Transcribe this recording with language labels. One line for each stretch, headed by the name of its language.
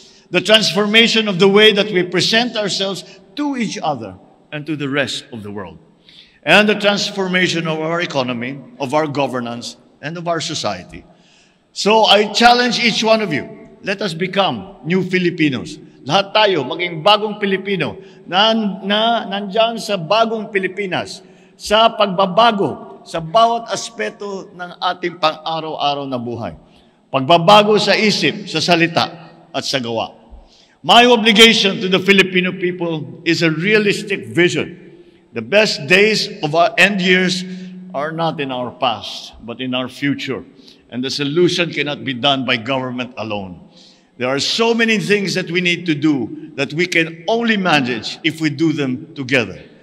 English: The transformation of the way that we present ourselves to each other and to the rest of the world. And the transformation of our economy, of our governance, and of our society. So I challenge each one of you, let us become new Filipinos.
Filipino: Lahat tayo, maging bagong Pilipino na nandyan sa bagong Pilipinas, sa pagbabago sa bawat aspeto ng ating pang-araw-araw na buhay. Pagbabago sa isip, sa salita, at sa gawa.
English: My obligation to the Filipino people is a realistic vision. The best days of our end years are not in our past, but in our future. And the solution cannot be done by government alone. There are so many things that we need to do that we can only manage if we do them together.